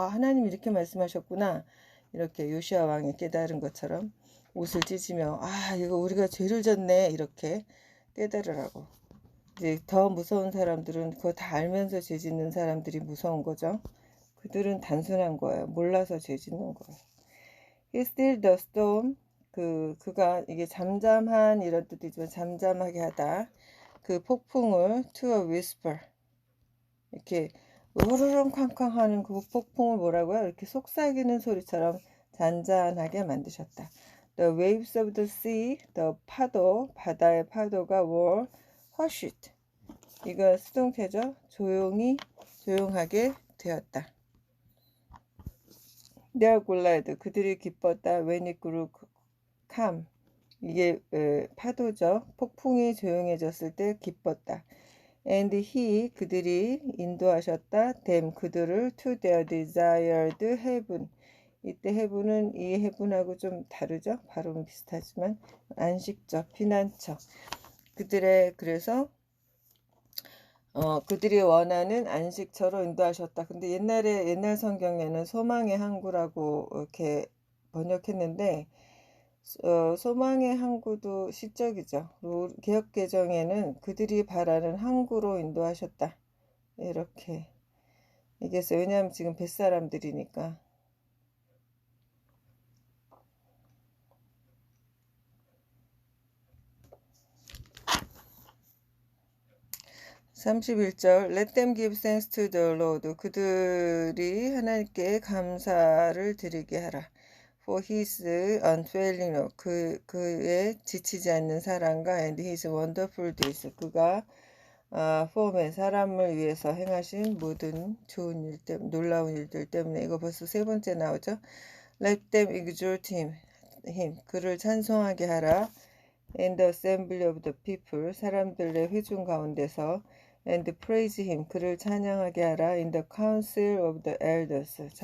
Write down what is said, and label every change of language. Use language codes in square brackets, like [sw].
[ko] 하나님 이렇게 말씀하셨구나. 이렇게 요시아 왕이 깨달은 것처럼 옷을 찢으며 이거 우리가 죄를 졌네 이렇게 깨달으라고. 이제 더 무서운 사람들은 그거 다 알면서 죄 짓는 사람들이 무서운 거죠. 그들은 단순한 거예요. 몰라서 죄 짓는 거예요. [en] He stilled the storm. [ko] 그가 이게 잠잠한 이런 뜻이지만 잠잠하게 하다. 그 폭풍을 [en] to a whisper. [ko] 이렇게 으르렁쾅쾅 하는 그 폭풍을 뭐라고요? 이렇게 속삭이는 소리처럼 잔잔하게 만드셨다. [en] The waves of the sea, [ko] 바다의 파도가 [en] were hushed. [ko] 이거 수동태죠. 조용하게 되었다. [en] They are glad. [ko] 그들이 기뻤다. [en] When it grew calm. [ko] 이게 파도죠. 폭풍이 조용해졌을 때 기뻤다. [en] And he, [ko] 그들이 인도하셨다. [en] them, [ko] 그들을 [en] to their desired heaven. [ko] 이때 heaven은 이 heaven하고 좀 다르죠. 발음은 비슷하지만 안식처, 피난처. 그래서 그들이 원하는 안식처로 인도하셨다. 근데 옛날 성경에는 소망의 항구라고 이렇게 번역했는데 소망의 항구도 시적이죠. 개역 개정에는 그들이 바라는 항구로 인도하셨다. 이렇게 얘기했어요. 왜냐하면 지금 뱃사람들이니까. [en] 31절 Let them give thanks to the Lord. [ko] 그들이 하나님께 감사를 드리게 하라. [en] For his unfailing love. [ko] 그의 지치지 않는 사랑과 [en] and his wonderful deeds. [ko] 그가 form의 사람을 위해서 행하신 모든 좋은 일 때문에, 놀라운 일들 때문에. 이거 벌써 세 번째 나오죠. [en] Let them exalt him. [ko] 그를 찬송하게 하라. [en] In the assembly of the people. [ko] 사람들의 회중 가운데서. [en] And praise him. [ko] 그를 찬양하게 하라. [en] In the council of the elders.